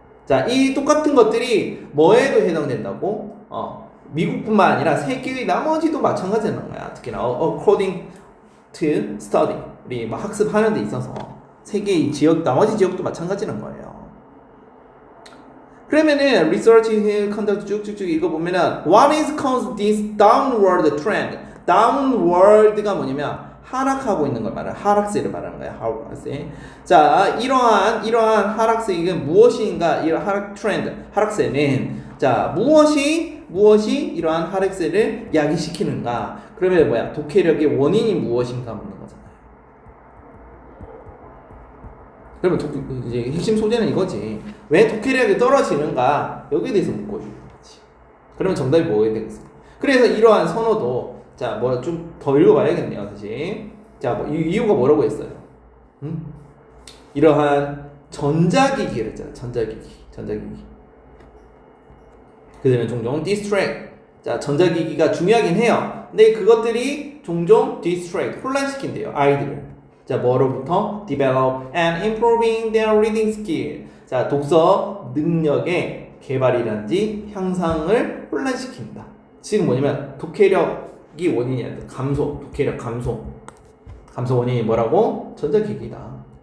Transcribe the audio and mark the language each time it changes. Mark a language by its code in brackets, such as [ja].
[ko] 자, 이 똑같은 것들이 뭐에도 해당된다고? 미국뿐만 아니라 세계의 나머지도 마찬가지라는 거야. 특히나 [en] according to study [ko] 우리 뭐 학습하는 데 있어서 세계의 지역 나머지 지역도 마찬가지라는 거예요. 그러면은 [en] research conduct [ko] 쭉쭉쭉 읽어보면은 [en] what is caused this downward trend? [ko] downward가 뭐냐면 하락하고 있는 걸 말하는 하락세를 말하는 거야. 하락세. 자, 이러한 하락세가 무엇인가? 이런 하락 트렌드, 하락세는 자 무엇이 이러한 하락세를 야기시키는가? 그러면 뭐야? 독해력의 원인이 무엇인가 묻는 거잖아요. 그러면 이제 핵심 소재는 이거지. 왜 독해력이 떨어지는가? 여기에 대해서 묻고 있는 거지. 그러면 정답이 뭐가 되겠습니까? 그래서 이러한 선호도 자, 뭐 좀 더 읽어봐야겠네요, 다시. 자, 뭐 이유가 뭐라고 했어요? 이러한 전자기기를 했잖아요. 전자기기. 그다음에 종종 distract. 자, 전자기기가 중요하긴 해요. 근데 그것들이 종종 distract, 혼란시킨대요, 아이들을. 자, 뭐로부터? [en] develop and improving their reading skill. [ko] 자, 독서 능력의 개발이란지 향상을 혼란시킨다. 지금 뭐냐면 독해력이 원인이 아니라 독해력 감소 원인이 뭐라고? 전자기기다.